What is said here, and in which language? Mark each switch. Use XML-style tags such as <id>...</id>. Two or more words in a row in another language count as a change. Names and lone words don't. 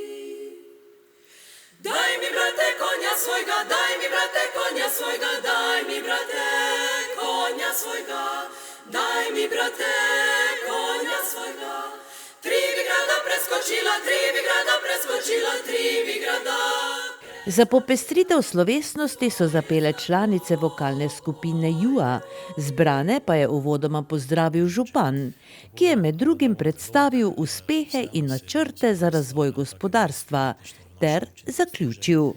<hr>Daj mi, brate, konja svojga, daj mi, brate, konja svojga, daj mi, brate, konja svojga, daj mi, brate, konja svojga. 3 bi grada preskočila, 3 bi grada preskočila, 3 bi grada.</hr> <sl>Za popestritev slovesnosti so zapele članice vokalne skupine Jua, zbrane pa je uvodoma pozdravil župan, ki je med drugim predstavil uspehe in načrte za razvoj gospodarstva ter zaključil.</sl>